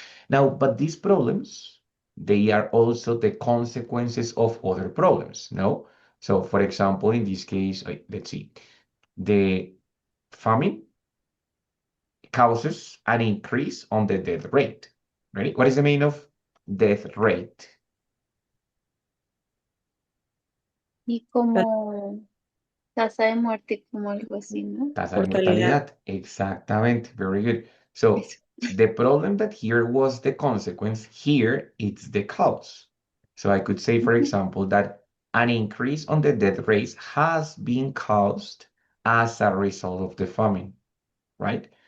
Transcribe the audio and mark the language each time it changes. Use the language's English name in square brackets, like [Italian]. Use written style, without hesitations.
[English] Now, but these problems, they are also the consequences of other problems, no? So, for example, in this case, let's see, the famine causes an increase on the death rate, right? What is the meaning of death rate? [Spanish] Y como tasa de muerte, como algo así, ¿no? Tasa de Mortalidad. mortalidad. Exactamente. [English] Very good. So [Spanish] Eso. [English] the problem that here was the consequence, here it's the cause. So I could say, for example, that an increase on the death rate has been caused as a result of the famine, right?